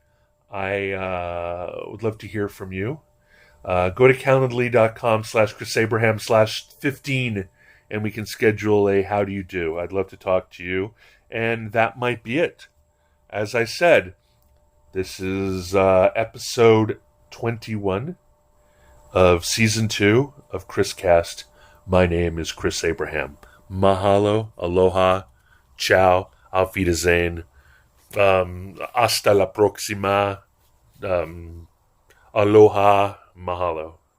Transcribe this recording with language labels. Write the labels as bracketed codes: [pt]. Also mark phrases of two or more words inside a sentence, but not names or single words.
[en] I would love to hear from you. Go to calendly.com/Chris Abraham/15 and we can schedule a how do you do. I'd love to talk to you. And that might be it. As I said, this is episode 21. of Season 2 of Chris Cast. My name is Chris Abraham. Mahalo, aloha, ciao, [de] auf Wiedersehen, [es] hasta la próxima, [haw] aloha, mahalo.